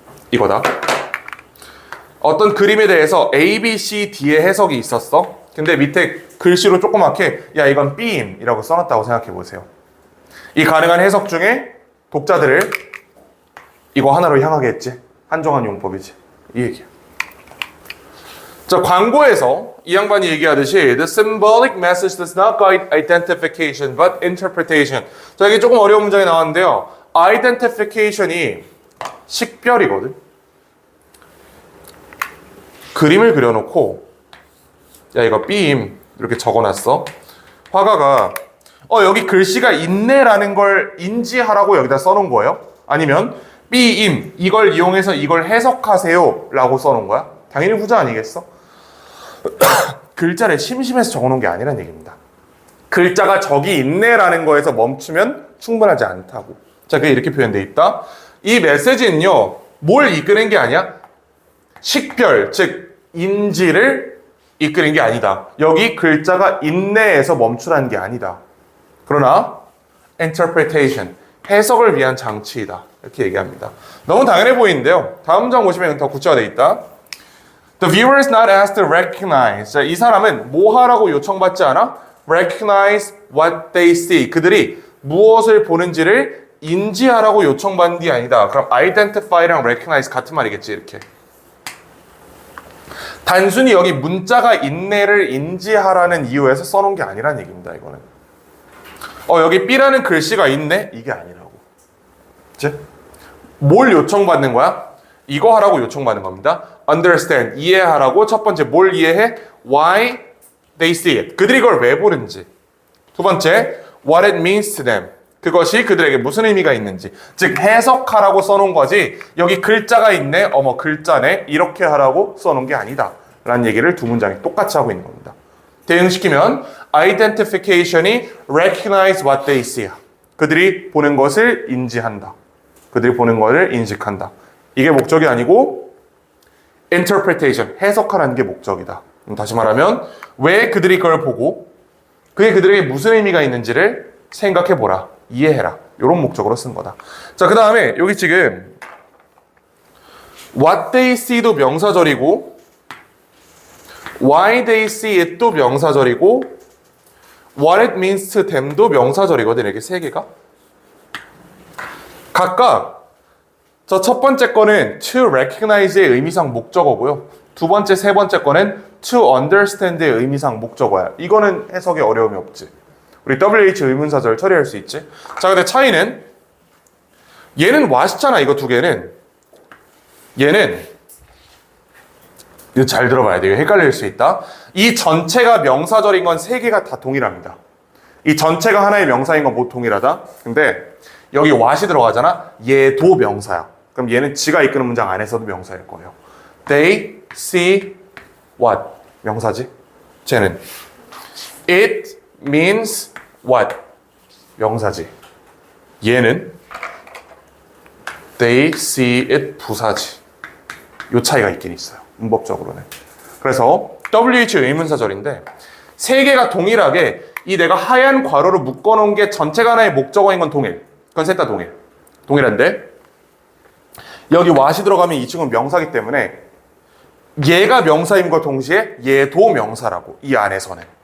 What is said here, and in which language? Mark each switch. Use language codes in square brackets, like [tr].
[ko] 이거다. 어떤 그림에 대해서 A, B, C, D의 해석이 있었어. 근데 밑에 글씨로 조그맣게 야 이건 B임이라고 써놨다고 생각해 보세요. 이 가능한 해석 중에 독자들을 이거 하나로 향하게 했지. 한정한 용법이지. 이 얘기야. 자, 광고에서 이 양반이 얘기하듯이 [en] The symbolic message does not guide identification but interpretation. [ko] 자, 이게 조금 어려운 문장이 나왔는데요. identification이 식별이거든. 그림을 그려놓고 야 이거 B임 이렇게 적어놨어. 화가가 여기 글씨가 있네라는 걸 인지하라고 여기다 써놓은 거예요? 아니면 be임 이걸 이용해서 이걸 해석하세요 라고 써놓은 거야? 당연히 후자 아니겠어? 글자를 심심해서 적어놓은 게 아니란 얘기입니다. 글자가 저기 있네라는 거에서 멈추면 충분하지 않다고. 자, 그게 이렇게 표현되어 있다. 이 메시지는요, 뭘 이끄는 게 아니야? 식별, 즉 인지를 이끄는 게 아니다. 여기 글자가 있네에서 멈추라는 게 아니다. 그러나 interpretation, 해석을 위한 장치이다. 이렇게 얘기합니다. 너무 당연해 보이는데요. 다음 장 보시면 더 구체화되어 있다. [en] The viewer is not asked to recognize. [ko] 자, 이 사람은 뭐 하라고 요청받지 않아? [en] Recognize what they see. [ko] 그들이 무엇을 보는지를 인지하라고 요청받는 게 아니다. 그럼 identify랑 recognize 같은 말이겠지, 이렇게. 단순히 여기 문자가 있네를 인지하라는 이유에서 써놓은 게 아니란 얘기입니다, 이거는. 여기 B라는 글씨가 있네? 이게 아니라고. 그치? 뭘 요청받는 거야? 이거 하라고 요청받는 겁니다. Understand, 이해하라고. 첫 번째, 뭘 이해해? [en] Why they see it. [ko] 그들이 이걸 왜 보는지. 두 번째, [en] what it means to them. [ko] 그것이 그들에게 무슨 의미가 있는지. 즉, 해석하라고 써놓은 거지, 여기 글자가 있네, 글자네, 이렇게 하라고 써놓은 게 아니다. 라는 얘기를 두 문장이 똑같이 하고 있는 겁니다. 대응시키면, [en] identification이 recognize what they see. [ko] 그들이 보는 것을 인지한다. 그들이 보는 것을 인식한다. 이게 목적이 아니고, interpretation, 해석하라는 게 목적이다. 다시 말하면, 왜 그들이 그걸 보고, 그게 그들에게 무슨 의미가 있는지를 생각해보라. 이해해라. 이런 목적으로 쓴 거다. 자, 그 다음에 여기 지금 what they see도 명사절이고 why they see it도 명사절이고 what it means to them도 명사절이거든. 이렇게 세 개가. 각각 저 첫 번째 거는 to recognize의 의미상 목적어고요. 두 번째, 세 번째 거는 to understand의 의미상 목적어야. 이거는 해석에 어려움이 없지. 우리 WH 의문사절 처리할 수 있지. 자, 근데 차이는 얘는 what이잖아. 이거 두 개는. 얘는 이거 잘 들어봐야 돼요. 헷갈릴 수 있다. 이 전체가 명사절인 건 세 개가 다 동일합니다. 이 전체가 하나의 명사인 건 뭐 동일하다. 근데 여기 what이 들어가잖아. 얘도 명사야. 그럼 얘는 지가 이끄는 문장 안에서도 명사일 거예요. [en] They see what? [ko] 명사지. 쟤는 [en] it means what? [ko] 명사지. 얘는 they see it 부사지. 요 차이가 있긴 있어요. 문법적으로는. 그래서 WH 의문사절인데 세 개가 동일하게 이 내가 하얀 괄호로 묶어놓은 게 전체가 하나의 목적어인 건 동일. 그건 셋 다 동일. 동일한데 여기 what이 들어가면 이 친구는 명사기 때문에 얘가 명사임과 동시에 얘도 명사라고. 이 안에서는.